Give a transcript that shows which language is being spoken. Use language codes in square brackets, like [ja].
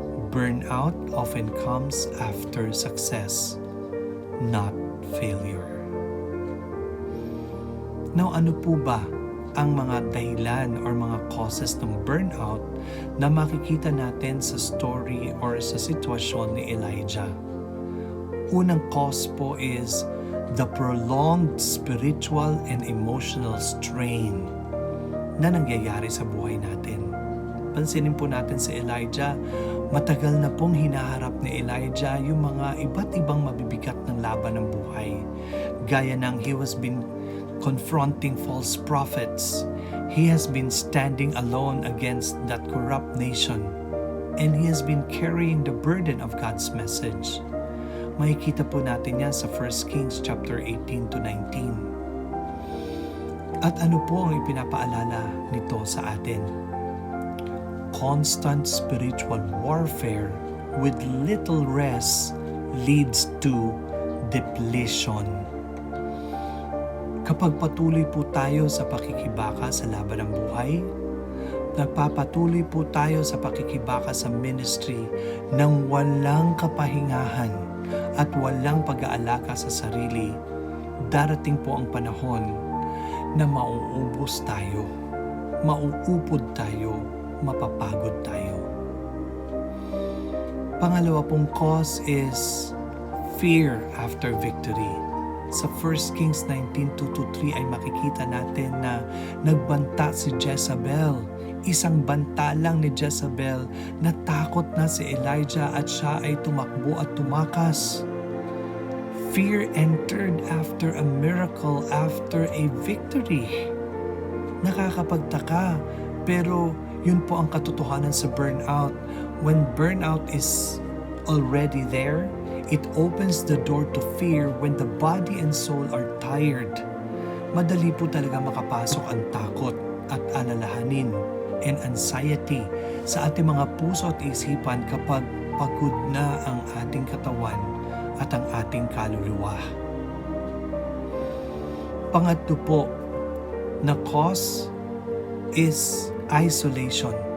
[en] Burnout often comes after success, not failure. [tl] Now, ano po ba ang mga dahilan or mga causes ng burnout na makikita natin sa story or sa sitwasyon ni Elijah? [en] Unang cause po is the prolonged spiritual and emotional strain [tl] na nangyayari sa buhay natin. Pansinin po natin si Elijah, matagal na pong hinaharap ni Elijah yung mga iba't ibang mabibigat ng laban ng buhay. Gaya ng [en] he has been confronting false prophets. He has been standing alone against that corrupt nation. And he has been carrying the burden of God's message. [tl] Makikita po natin yan sa 1 Kings chapter 18 to 19. At ano po ang ipinapaalala nito sa atin? [en] Constant spiritual warfare with little rest leads to depletion. [tl] Kapag patuloy po tayo sa pakikibaka sa laban ng buhay, nagpapatuloy po tayo sa pakikibaka sa ministry ng walang kapahingahan at walang pag-aalaga sa sarili, darating po ang panahon na mauubos tayo, mauupod tayo, mapapagod tayo. Pangalawa pong [en] cause is fear after victory. [tl] Sa 1 Kings 19:2-3 ay makikita natin na nagbanta si Jezebel. Isang banta lang ni Jezebel, natakot na si Elijah at siya ay tumakbo at tumakas. [en] Fear entered after a miracle, after a victory. [tl] Nakakapagtaka, pero yun po ang katotohanan sa burnout. [en] When burnout is already there, it opens the door to fear when the body and soul are tired. [tl] Madali po talaga makapasok ang takot at alalahanin and anxiety sa ating mga puso at isipan kapag pagod na ang ating katawan at ang ating kaluluwa. Pangatlo po na [en] cause is isolation.